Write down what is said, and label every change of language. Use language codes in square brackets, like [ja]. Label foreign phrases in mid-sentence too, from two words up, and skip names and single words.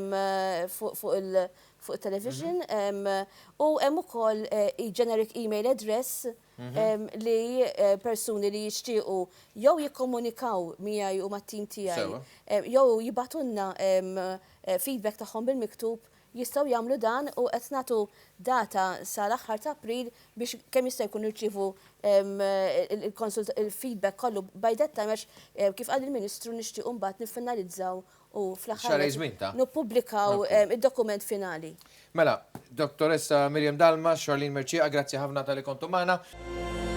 [mt] fuq il-television u hemm ukoll [en] generic email address [mt] li persuni li jixtiequ jew jikkomunikaw miegħi u mat-tim tiegħi jew jibatunna feedback tagħhom bil-miktub jistgħu jagħmlu dan u qed nagħtu data sal-aħħar ta' April biex kemm jista' jkun irċievu il-feedback kollu [en] by that time [mt] għax kif qal il-Ministru nixtiequ mbagħad niffinalizzaw u fl-aħħar nippubblikaw id-dokument finali. Mela, dottoressa Miriam Dalma, Charlene Merċiqa, grazzi ħafna tal-li kontu magħna.